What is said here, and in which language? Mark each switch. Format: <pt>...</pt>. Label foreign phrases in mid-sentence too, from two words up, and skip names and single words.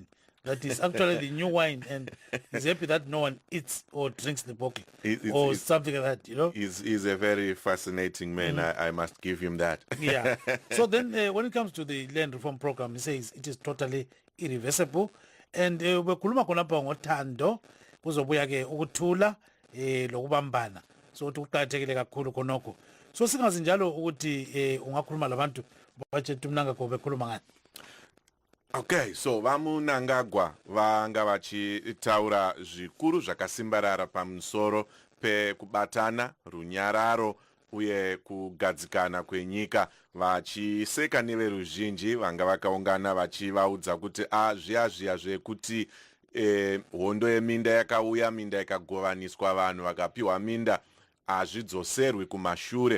<en>That is actually the new wine, and he's happy that no one eats or drinks the bottle or something like that, He's a very fascinating man. I must give him that. Yeah. So then when it comes to the land reform program, he says it is totally irreversible.</en> <nd>And bekhuluma khonapha ngothando kuzobuya ke ukuthula lokubambana. So ukuthi kuqakathekile kakhulu khonokho. So singazi njalo ukuthi ungakhuluma labantu bachetu Mnangagwa bekhuluma ngani.</nd> <sn>Okay, so vaMnangagwa vanga vachitaura zvikuru zvakasimbarara pamusoro pekubatana, runyararo uye kugadzikana kwenyika, vachiseka neveruzhinji vanga vakaungana vachivaudza kuti zviya zvekuti hondo yeminda yakauya, minda ikagovaniswa, vanhu vakapiwa minda, hazvidzoserwi kumashure.</sn>